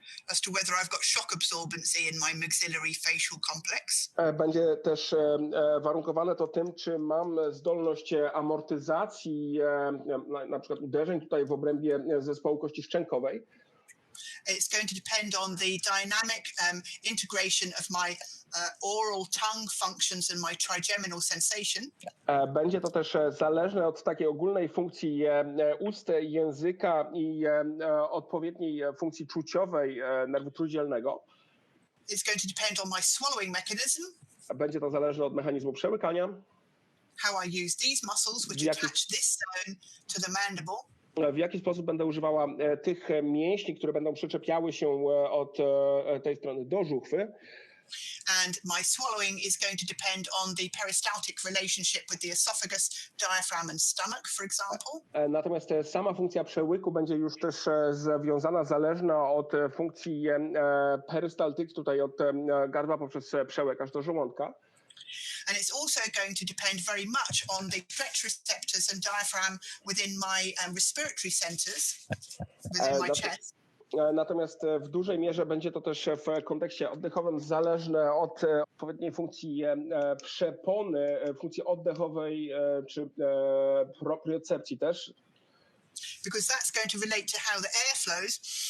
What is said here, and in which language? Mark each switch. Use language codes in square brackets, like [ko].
[en] As to whether I've got shock absorbency in my maxillary facial complex. [pl] Będzie też warunkowane to tym, czy mam zdolność amortyzacji, na przykład uderzeń tutaj w obrębie zespołu kości szczękowej. [en] It's going to depend on the dynamic integration of my oral tongue functions and my trigeminal sensation. [pl] Będzie to też zależne od takiej ogólnej funkcji ust, języka i odpowiedniej funkcji czuciowej nerwu trójdzielnego. [en] It's going to depend on my swallowing mechanism. [pl] Będzie to zależne od mechanizmu przełykania. [en] How I use these muscles which attach this zone to the mandible. [pl] W jaki sposób będę używała tych mięśni, które będą przyczepiały się od tej strony do żuchwy. [en] And my swallowing is going to depend on the peristaltic relationship with the esophagus, diaphragm and stomach, for example. [pl] Natomiast sama funkcja przełyku będzie już też związana, zależna od funkcji perystaltyki, tutaj od gardła poprzez przełyk aż do żołądka. [en] And it's also going to depend very much on the stretch receptors and diaphragm within my respiratory centers, within my chest. [pl] Natomiast w dużej mierze będzie to też w kontekście oddechowym zależne od odpowiedniej funkcji przepony, funkcji oddechowej czy propriocepcji też. [en] Because that's going to relate to how the air flows